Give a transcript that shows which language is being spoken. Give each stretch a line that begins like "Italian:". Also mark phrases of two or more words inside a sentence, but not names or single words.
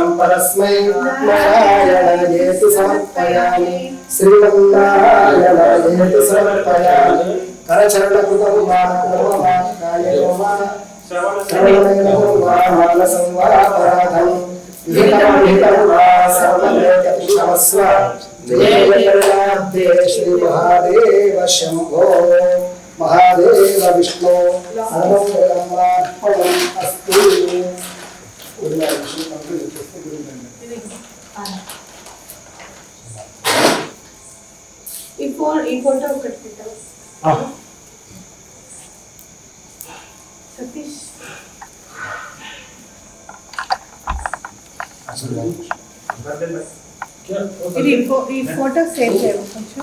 Sanskrit: परस्मै नारायणायेति समर्पयामि श्रीमन्नारायणायेति समर्पयामि करचरणकृतं वाक्कर्म कायेन वा श्रवणेन वा मानसं वा अपराधं विहितं वा सर्वमेतत् क्षमस्व देवकरुणाब्धे श्रीमहादेव शम्भो महादेव विष्णु सर्वमङ्गलमङ्गलम् अस्तु।
Telugu: ఈ ఫోటో ఒకటి పెట్టావు సతీష్. ఇది ఈ ఫోటో సేవ్ చేయవు కొంచెం